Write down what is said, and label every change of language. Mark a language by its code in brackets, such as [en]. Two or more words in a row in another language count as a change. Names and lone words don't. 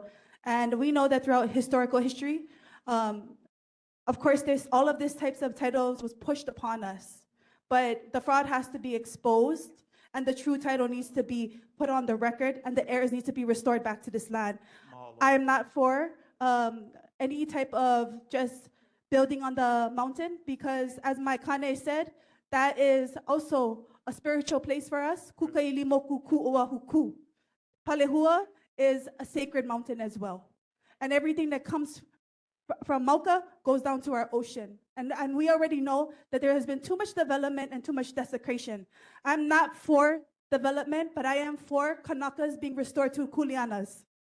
[en] And we know that throughout historical history, of course, there's all of these types of titles was pushed upon us, but the fraud has to be exposed and the true title needs to be put on the record and the heirs need to be restored back to this land. I am not for any type of just building on the mountain, because as my Kane said, that is also a spiritual place for us. [haw] Kukaili moku ku'oahuku. [en] Palehua is a sacred mountain as well. And everything that comes from Mauka goes down to our ocean. And we already know that there has been too much development and too much desecration. I'm not for development, but I am for Kanakas being restored to Kuleanas.